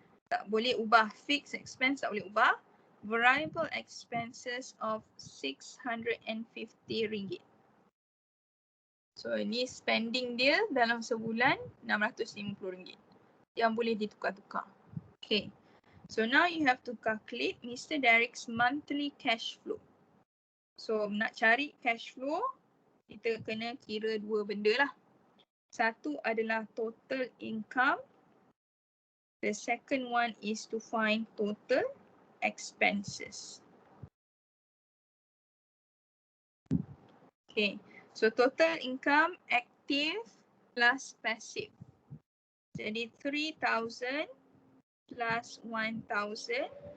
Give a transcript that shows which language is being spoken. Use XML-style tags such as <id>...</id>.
<ms>Tak boleh ubah fixed expense, tak boleh ubah.</ms> <en>Variable expenses of RM650.</en> <ms>So ini spending dia dalam sebulan RM650. yang boleh ditukar-tukar. Okay.</ms> <en>So now you have to calculate Mr. Derek's monthly cash flow.</en> <ms>So nak cari cash flow, kita kena kira dua benda lah. Satu adalah total income.</ms> <en>The second one is to find total expenses. Okay, so total income active plus passive.</en> <ms>Jadi 3,000 plus 1,000.</ms>